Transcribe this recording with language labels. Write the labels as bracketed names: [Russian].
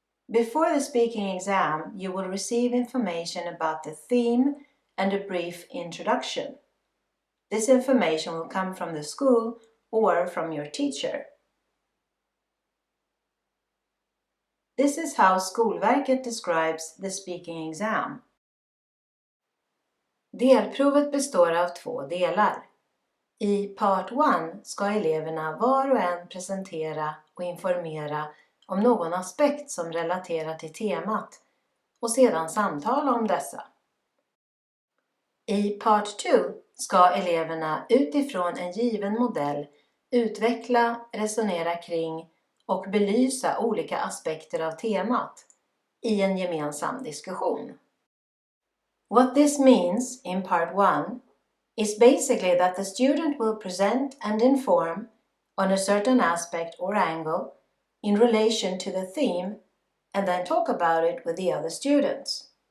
[English] Before the speaking exam, you will receive information about the theme and a brief introduction. This information will come from the school or from your teacher. This is how Skolverket describes the speaking exam. [Swedish] Delprovet består av 2 delar. I part 1 ska eleverna var och en presentera och informera om någon aspekt som relaterar till temat och sedan samtala om dessa. I part 2 ska eleverna utifrån en given modell utveckla, resonera kring och belysa olika aspekter av temat i en gemensam diskussion. [English] What this means in part 1 is basically that the student will present and inform on a certain aspect or angle in relation to the theme and then talk about it with the other students.